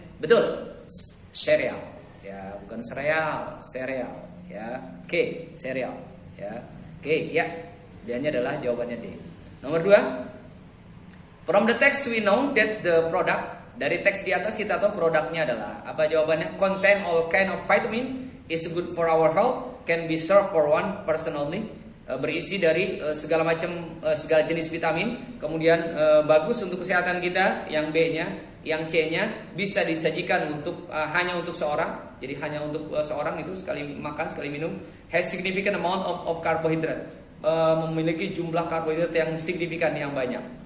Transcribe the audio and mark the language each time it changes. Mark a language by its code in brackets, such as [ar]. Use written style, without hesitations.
[id] Betul, cereal. Ya, bukan sereal ya. Oke, sereal ya. Oke, ya. Dianya adalah jawabannya D. Nomor 2. [en] From the text we know that the product, [id] dari teks di atas kita tahu produknya adalah apa jawabannya? [en] Contain all kind of vitamin, is good for our health, can be served for one person only. [id] Berisi dari segala jenis vitamin, kemudian bagus untuk kesehatan kita, yang B-nya. Yang C-nya bisa disajikan hanya untuk seorang, jadi hanya untuk seorang, itu sekali makan, sekali minum. [en] Has significant amount of carbohydrate, [id] memiliki jumlah karbohidrat yang signifikan, yang banyak.